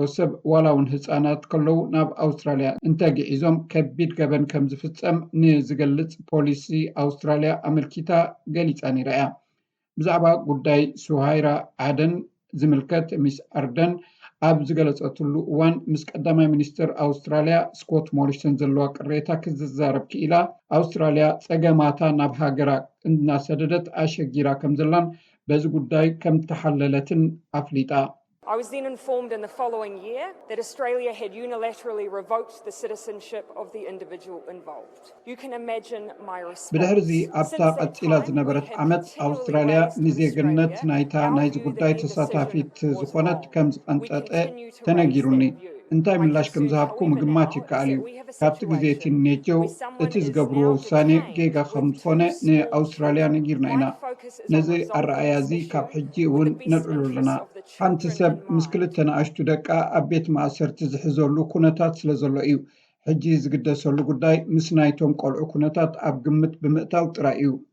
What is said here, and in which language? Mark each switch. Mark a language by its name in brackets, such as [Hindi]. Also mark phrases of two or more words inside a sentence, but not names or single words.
[Tigrinya] ሰብ ዋላ እውን ህፃናት ከለው ናብ ኣውስትራልያ እንተግዒዞም ከቢድ ገበን ከም ዝፍፀም ንዝገልጽ ፖሊሲ ኣውስትራልያ ኣመልኪታ ገሊፃ ነይራ። ብዛዕባ ጉዳይ ሱሃይራ ዓደን ዝምልከት ሚስ ኣርደን ኣብ ዝገለጸትሉ እዋን ምስ ቀዳማይ ሚኒስትር ኣውስትራልያ ስኮት ሞሪሰን ዘለዋ ቅሬታ ክዝዛረብ ክኢላ ኣውስትራልያ ፀገማታ ናብ ሃገራ እናሰደደት ኣሸጊራ ከም ዘላን በዚ ጉዳይ ከም ተሓለለትን ኣፍሊጣ [English] I was then informed in the following year that Australia had unilaterally revoked the citizenship of the individual involved. You can imagine my response. [Tigrinya] ብድሕሪ ኣብታ ቀፂላ ዝነበረት ዓመት ኣውስትራልያ ንዜግነት ናይታ ናይዚ ጉዳይ ተሳታፊት ዝኾነት ከም ዝቐንጠጠ ተነጊሩኒ። እንታይ ምላሽ ከም ዝሃብኩ ምግማት ይከኣል እዩ። ካብቲ ግዜ ቲኔጆ እቲ ዝገብርዎ ውሳኔ ጌጋ ከም ዝኾነ ንኣውስትራልያ ነጊርና ኢና። ነዚ ኣረኣያ እዚ ካብ ሕጂ እውን ነልዕሉ ኣለና። ሓንቲ ሰብ ምስ ክልተ ንኣሽቱ ደቃ ኣብ ቤት ማእሰርቲ ዝሕዘሉ ኩነታት ስለ ዘሎ እዩ። ሕጂ ዝግደሰሉ ጉዳይ ምስ ናይቶም ቆልዑ ኩነታት ኣብ ግምት ብምእታው ጥራይ እዩ።